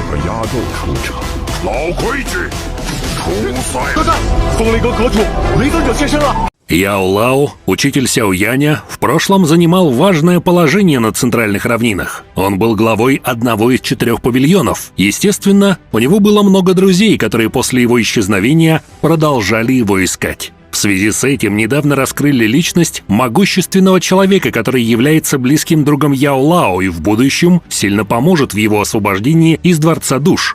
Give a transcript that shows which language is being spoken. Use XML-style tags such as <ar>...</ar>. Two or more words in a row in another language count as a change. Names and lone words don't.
<zh>个压轴出场。老规矩，出赛！客栈，风雷阁阁主雷尊者现身了。</zh> <ru>Яо Лао, учитель Сяо Яня, в прошлом занимал важное положение на центральных равнинах. Он был главой одного из 4 павильонов. Естественно, у него было много друзей, которые после его исчезновения продолжали его искать. В связи с этим недавно раскрыли личность могущественного человека, который является близким другом Яо Лао и в будущем сильно поможет в его освобождении из Дворца Душ.</ru>